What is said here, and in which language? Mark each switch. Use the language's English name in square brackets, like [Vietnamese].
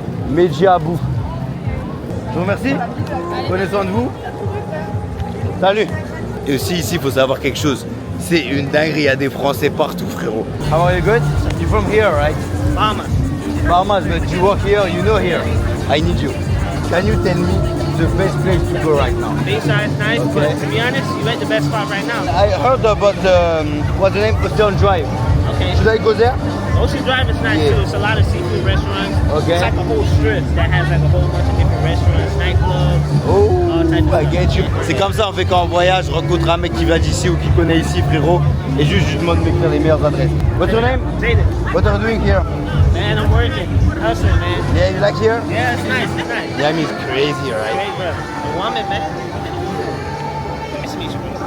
[French] Medji Abou. Je vous remercie. Prenez soin de vous. Salut. Et aussi ici, il faut savoir quelque chose. C'est une dinguerie, il y a des Français partout, frérot. [English] How are you good? You're from here, right? Bahamas. Bahamas, but you work here, you know here. I need you. Can you tell me the best place to go right now? Bayside's nice, Okay. but to be honest, you at the best spot right now. I heard about what's the name? Ocean Drive. Okay. Should I go there? Ocean Drive is nice Yeah. too. It's a lot of seafood restaurants. Okay. It's like a whole strip that has like a whole bunch of different restaurants, nightclubs. all types of I stuff. get you. [French] C'est comme ça, on fait quand on voyage, je rencontre un mec qui vient d'ici ou qui connaît ici, frérot, et juste je lui demande de m'écrire les meilleures adresses. [English] What's your name? Zayden. What are you doing here? Man, I'm working. Hustling, man. Yeah, you like here? Yeah, it's nice. It's nice. Miami is crazy, right? Great, bro. The woman, man. Nice to meet you, bro.